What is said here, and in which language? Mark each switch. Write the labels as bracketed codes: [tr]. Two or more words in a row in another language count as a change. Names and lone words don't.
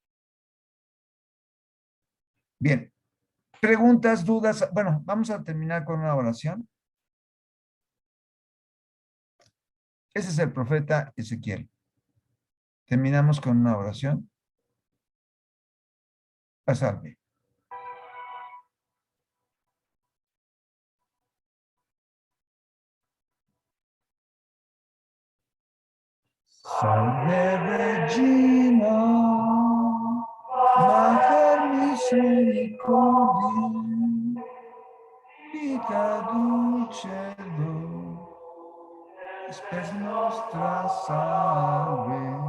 [es] Bien, preguntas, dudas. Bueno, vamos a terminar con una oración. Ese es el profeta Ezequiel. Terminamos con una oración. Pasarme. [la] Salve Regina, Mater misericordiae, vita dulcedo, spes nostra salve.